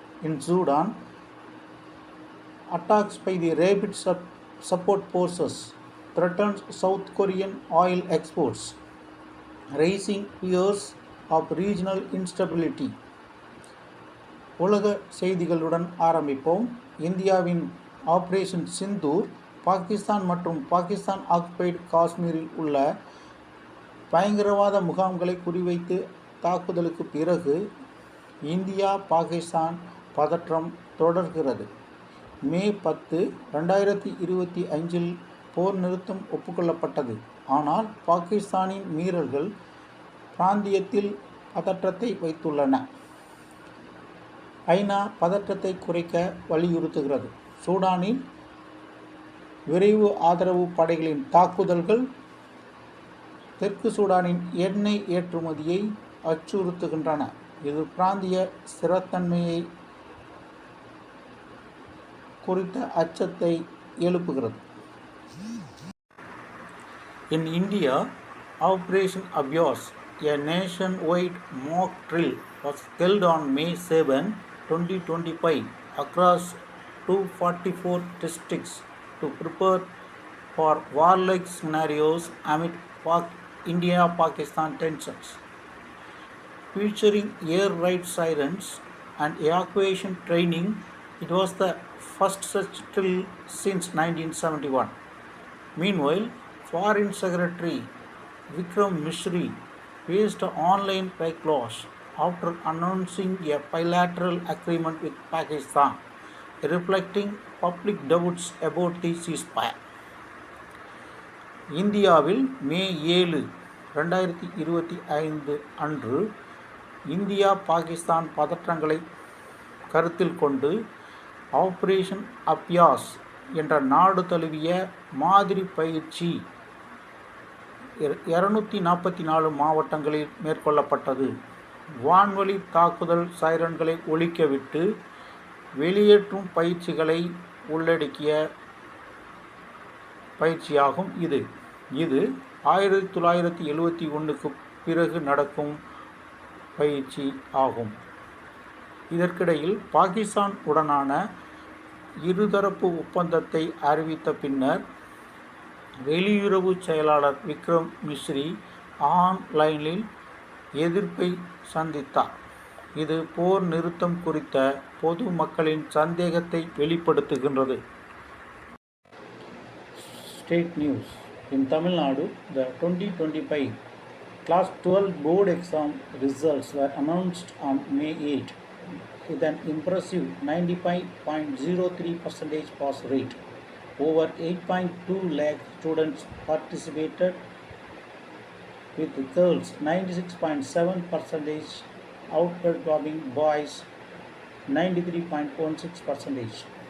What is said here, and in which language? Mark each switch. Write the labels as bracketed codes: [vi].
[en] In Sudan, attacks by the rapid support forces threatened South Korean oil exports, raising fears of regional instability. [ta] உலக செய்திகளுடன் ஆரம்பிப்போம். இந்தியாவின் operation Sindoor Pakistan மற்றும் Pakistan occupied காஷ்மீரில் உள்ள பயங்கரவாத முகாம்களை குறிவைத்து தாக்குதலுக்கு பிறகு இந்தியா பாகிஸ்தான் பதற்றம் தொடர்கிறது. மே 10, 2025 போர் நிறுத்தம் ஒப்புக்கொள்ளப்பட்டது. ஆனால் பாகிஸ்தானின் மீறல்கள் பிராந்தியத்தில் பதற்றத்தை வைத்துள்ளன. ஐநா பதற்றத்தை குறைக்க வலியுறுத்துகிறது. சூடானில் விரைவு ஆதரவு படைகளின் தாக்குதல்கள் தெற்கு சூடானின் எண்ணெய் ஏற்றுமதியை அச்சுறுத்துகின்றன. இது பிராந்திய ஸ்திரத்தன்மையை குறித்த அச்சத்தை எழுப்புகிறது. [en] In India, Operation Abhyas, a nationwide mock drill, was held on May 7, 2025 across 244 districts to prepare for warlike scenarios amid India-Pakistan tensions. Featuring air raid sirens and evacuation training, it was the first such drill since 1971. Meanwhile, Foreign Secretary Vikram Misri faced online backlash after announcing a bilateral agreement with Pakistan, reflecting public doubts about the ceasefire. [ta] இந்தியாவில் மே 7, 2025 அன்று India Pakistan பதற்றங்களை கருத்தில் கொண்டு operation அப்யாஸ் என்ற நாடு தழுவிய மாதிரி பயிற்சி 244 மாவட்டங்களில் மேற்கொள்ளப்பட்டது. வான்வழி தாக்குதல் சைரன்களை ஒலிக்கவிட்டு வெளியேற்றும் பயிற்சிகளை உள்ளடக்கிய பயிற்சியாகும். இது 1971க்கு பிறகு நடக்கும் பயிற்சி ஆகும். இதற்கிடையில் பாகிஸ்தான் உடனான இருதரப்பு ஒப்பந்தத்தை அறிவித்த பின்னர் வெளியுறவு செயலாளர் விக்ரம் மிஸ்ரி ஆன்லைனில் எதிர்ப்பை சந்தித்தார். இது போர் நிறுத்தம் குறித்த பொது மக்களின் சந்தேகத்தை வெளிப்படுத்துகின்றது. [en] State news. In Tamil Nadu, the 2025 Class 12 board exam results were announced on May 8 with an impressive 95.03% pass rate. Over 8.2 lakh students participated, with girls 96.7% outperforming boys 93.16%.